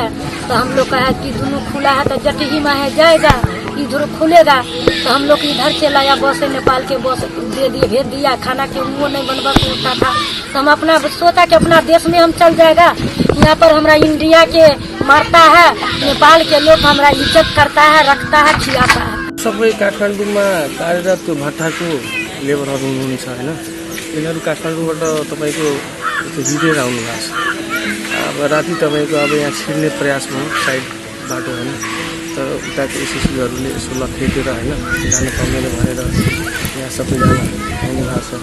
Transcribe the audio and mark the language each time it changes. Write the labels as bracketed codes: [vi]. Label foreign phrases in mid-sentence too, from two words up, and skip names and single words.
[hi] तो हम लोग का है कि दोनों खुला है तो जटही में है जाएगा, इधर खुलेगा तो हम लोग इधर से लाया बस है। नेपाल के बस दे दिए, भेज दिया। खाना के वो नहीं बनवा होता था तो हम अपना सोचा कि अपना देश में हम चल जाएगा। यहाँ पर हमारा इंडिया के मारता है, नेपाल के लोग हमारा इज्जत करता है, रखता है, खिलाता है। [ne] सबै काठमाडौँमा कार्यरत त्यो भट्टाको लेबरहरू हुनुहुन्छ हैन। यिनीहरू काठमाडौँबाट तपाईको हिँडेर आउनु भएको छ। अब राति तपाईको अब यहाँ छिर्ने प्रयास भयो साइड बाटो हैन। तर उताको एसएसबीहरूले यसो लखेटेर हैन जान पाउँदैन भनेर यहाँ सबैजना आउनु भएको छ।